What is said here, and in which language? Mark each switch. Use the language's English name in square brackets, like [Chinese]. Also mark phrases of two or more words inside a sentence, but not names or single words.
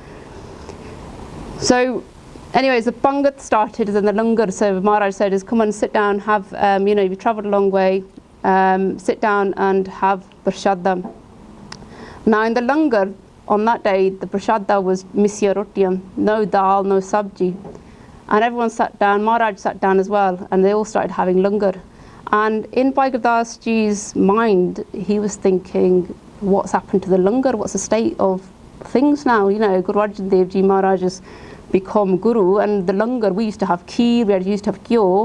[English] So, anyways, the Pangat started and the Langar. So Maharaj said, "Come on, sit down, have, you've traveled a long way, sit down and have prashadam." Now in the Langar, on that day, the prashada was [Punjabi] misya rotiyam, [English] no dal, no sabji. And everyone sat down, Maharaj sat down as well, and they all started having langar. And in Bhai Gurdas Ji's mind, he was thinking, what's happened to the langar? What's the state of things now? Guru Arjan Dev Ji Maharaj has become Guru, and the langar, we used to have kheer, we used to have kyo.